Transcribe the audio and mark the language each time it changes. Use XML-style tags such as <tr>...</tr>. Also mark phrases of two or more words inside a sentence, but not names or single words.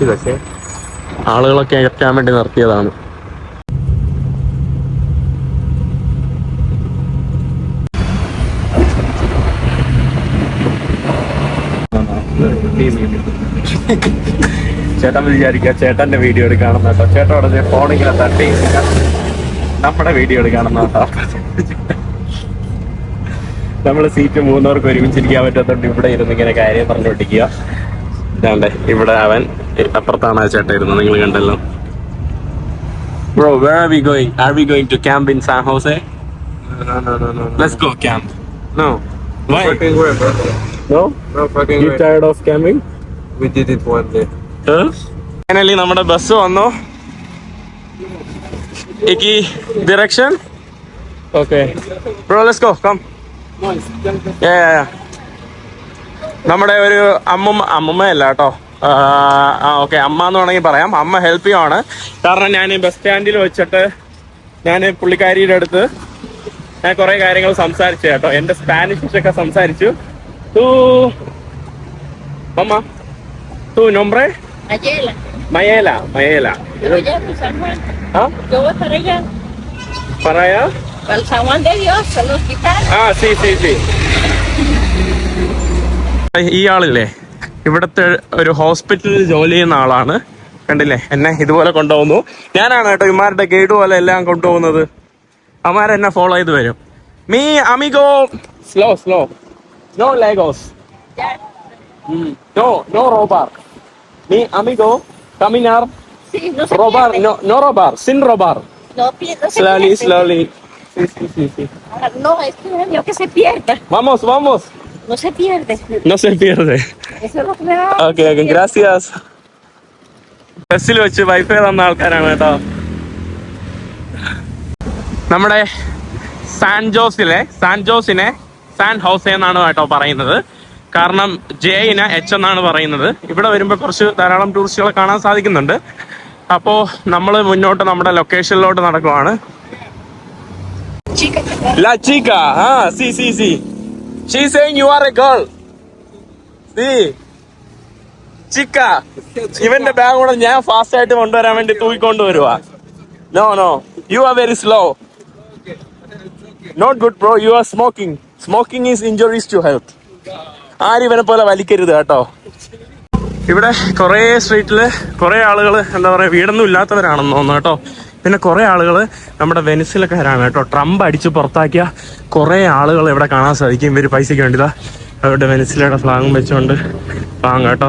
<ml>പക്ഷേ ആളുകളൊക്കെ എത്താൻ വേണ്ടി നിർത്തിയതാണ്. ചേട്ടൻ വിചാരിക്കുക ചേട്ടന്റെ വീഡിയോ എടുക്കാണെന്ന് കേട്ടോ. ചേട്ടൻ ഉടനെ ഫോണിങ്ങനെ തട്ടി നമ്മുടെ വീഡിയോ എടുക്കാണെന്ന് കേട്ടോ. നമ്മള് സീറ്റ് 3 പേർക്ക് ഒരുമിച്ചിരിക്കാൻ പറ്റാത്തോണ്ട് ഇവിടെ ഇരുന്ന് ഇങ്ങനെ കാര്യം പറഞ്ഞുകൊണ്ടിരിക്കുക. ഇതാണ്ടേ ഇവിടെ അവൻ അപ്പുറത്താണ് ആ ചേട്ടൻ ഇരുന്നത്, നിങ്ങൾ കണ്ടല്ലോ.</ml> <en>Bro, where are we going? Are we going to camp in San Jose? No. Let's go camp. No. Why? Fucking way, bro. No? No fucking You way. tired of camping? We did it one day.</en> <ml>Finally നമ്മുടെ ബസ് വന്നു.</ml> <en>Iki direction? Okay. Bro, let's go. Come. Yeah.</en> <ml>നമ്മുടെ ഒരു അമ്മയല്ല കേട്ടോ. ഓക്കെ, അമ്മ എന്ന് വേണമെങ്കിൽ പറയാം. അമ്മ ഹെൽപ്പ് ചെയ്യുവാണ്. കാരണം ഞാൻ ബസ് സ്റ്റാൻഡിൽ വെച്ചിട്ട് ഞാൻ പുള്ളിക്കാരിയുടെ അടുത്ത് ഞാൻ കുറെ കാര്യങ്ങൾ സംസാരിച്ചു കേട്ടോ. എന്റെ സ്പാനിഷൊക്കെ സംസാരിച്ചു. അമ്മ</ml> <es>tu nombre? Mayela. Yo llamo San Juan. ¿Ah? Yo voy para allá. ¿Para allá? Para el San Juan de Dios, al hospital. Sí.</es> <ml>ഈ ആളില്ലേ ഇവിടുത്തെ ഒരു ഹോസ്പിറ്റലിൽ ജോലി ചെയ്യുന്ന ആളാണ്. കണ്ടില്ലേ, എന്നെ ഇതുപോലെ കൊണ്ടുപോകുന്നു. ഞാനാണ് കേട്ടോ ഇമാരുടെ ഗൈഡ് പോലെ എല്ലാം കൊണ്ടുപോകുന്നത്. അമാരെന്നെ ഫോളോ ചെയ്ത് വരും.</ml> <es>mi amigo slow no lejos no robar. Mi amigo caminar. Sí, no se Robar, pierde. no robar, sin robar. No se pierde.</es> <en>Slowly. Sí.</en> <es>No, es que se pierda. Vamos. No se pierde. No se pierde. Eso es lo que me da. Okay, gracias.</es> <ml>ബസ്സിൽ വെച്ച് വൈഫൈ തന്ന ആൾക്കാരാണ് കേട്ടോ. നമ്മുടെ സാൻ ജോസിനെ സാൻ ഹൗസെ എന്നാണ് കേട്ടോ പറയുന്നത്. കാരണം ജെയിനെ എച്ച് എന്നാണ് പറയുന്നത്. ഇവിടെ വരുമ്പോൾ കുറച്ച് ധാരാളം ടൂറിസ്റ്റുകളെ കാണാൻ സാധിക്കുന്നുണ്ട്. അപ്പോൾ നമ്മൾ മുന്നോട്ട് നമ്മുടെ ലൊക്കേഷനിലോട്ട് നടക്കുവാണ്.</ml> <es>La chica, sí.</es> <en>She's saying you are a girl.</en> <es>Sí. Chica.</es> <ml>ഇവന്റെ ബാഗ് കൂടെ ഞാൻ ഫാസ്റ്റ് ആയിട്ട് കൊണ്ടുവരാൻ വേണ്ടി തൂക്കിക്കൊണ്ട് വരുവാ.</ml> <en>No. You are very slow. Not good, bro. You are smoking. Smoking is injurious to health.</en> <ml>ആരും ഇവനെ പോലെ വലിക്കരുത് കേട്ടോ. ഇവിടെ കുറേ സ്ട്രീറ്റില് കുറേ ആളുകൾ എന്താ പറയുക വീടൊന്നും ഇല്ലാത്തവരാണെന്ന് തോന്നുന്നു കേട്ടോ. പിന്നെ കുറേ ആളുകൾ നമ്മുടെ വെനിസിലക്കാരാണ് കേട്ടോ. ട്രംപ് അടിച്ച് പുറത്താക്കിയ കുറേ ആളുകൾ ഇവിടെ കാണാൻ സാധിക്കും. ഇവർ പൈസയ്ക്ക് വേണ്ടിയതാ അവരുടെ വെനിസിലയുടെ ഫ്ലാഗും വെച്ചുകൊണ്ട് കേട്ടോ.</ml>